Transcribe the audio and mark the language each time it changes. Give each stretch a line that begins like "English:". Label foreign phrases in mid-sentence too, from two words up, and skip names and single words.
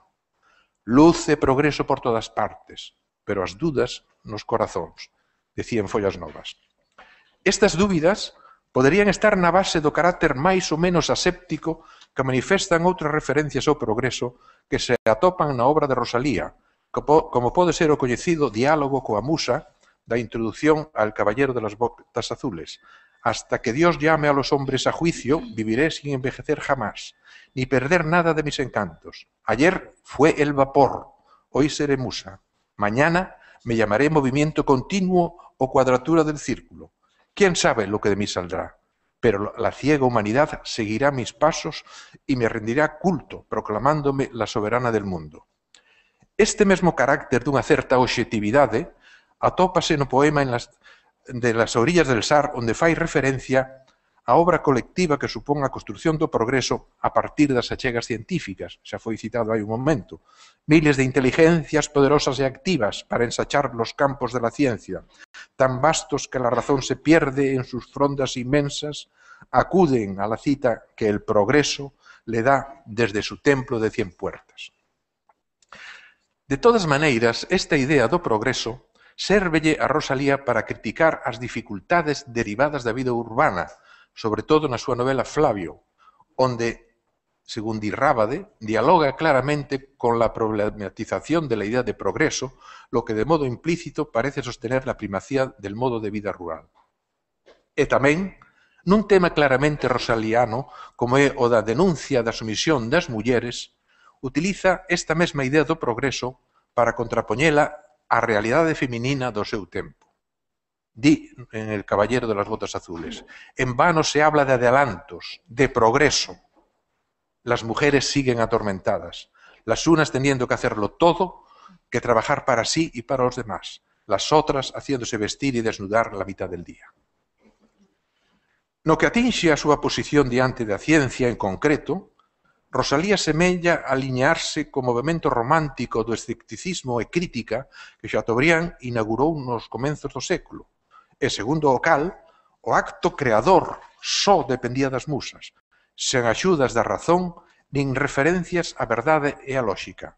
Galician: Luz e progreso por todas partes, pero as dudas nos corazóns, decía en Follas Novas. Estas dúbidas poderían estar na base do carácter máis ou menos aséptico que manifestan outras referencias ao progreso que se atopan na obra de Rosalía, como pode ser o coñecido diálogo coa musa da introducción al Caballero de las Botas Azules.
Spanish: Hasta que Dios llame a los hombres a juicio, viviré sin envejecer jamás, ni perder nada de mis encantos. Ayer fue el vapor, hoy seré musa. Mañana me llamaré movimiento continuo o cuadratura del círculo. ¿Quién sabe lo que de mí saldrá? Pero la ciega humanidad seguirá mis pasos y me rendirá culto, proclamándome la soberana del mundo.
Galician: Este mesmo carácter dunha certa obxectividade atópase no poema de Las orillas del Sar, onde fai referencia á obra colectiva que supón a construción do progreso a partir das achegas científicas, xa foi citado hai un momento, miles de inteligencias poderosas e activas
Spanish: para ensachar los campos de la ciencia, tan vastos que la razón se pierde en sus frondas inmensas, acuden a la cita que el progreso le da desde su templo de 100 puertas.
Galician: De todas maneiras, esta idea do progreso sérvelle a Rosalía para criticar as dificultades derivadas da vida urbana, sobre todo na súa novela Flavio, onde, según di Rábade, dialoga claramente
Spanish: con la problematización de la idea de progreso, lo que de modo implícito parece sostener la primacía del modo de vida rural.
Galician: E tamén, nun tema claramente rosaliano, como é o da denuncia da sumisión das mulleres, utiliza esta mesma idea do progreso para contrapoñela a realidade feminina do seu tempo.
Spanish: Di en El Caballero de las Botas Azules, en vano se habla de adelantos, de progreso. Las mujeres siguen atormentadas, las unas teniendo que hacerlo todo, que trabajar para sí y para los demás, las otras haciéndose vestir y desnudar la mitad del día.
Galician: No que atinxe a súa posición diante da ciencia en concreto, Rosalía semella aliñarse co movimento romántico do escepticismo e crítica que Chateaubriand inaugurou nos comenzos do século. E, segundo o cal, o acto creador só dependía das musas, sen axudas da razón nin referencias á verdade e á lóxica.